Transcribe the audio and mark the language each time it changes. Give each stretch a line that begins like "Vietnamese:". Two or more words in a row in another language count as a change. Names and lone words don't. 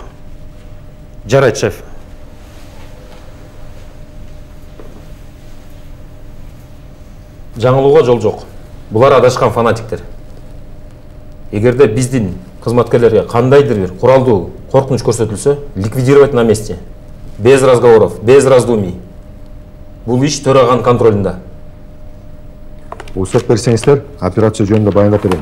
Kyrgyz: Жарайт, шеф. Жаңылууга жол жок. Булар адашкан фанатиктер. Эгерде биздин кызматкерлерге кандайдыр бир куралдуу коркунуч көрсөтүлсө,
Russian: ликвидировать на месте. Без разговоров, без раздумий.
Kyrgyz: Бул иш төраган контролунда. Уруксат берсеңиздер, операция жөнүндө баяндап берейин.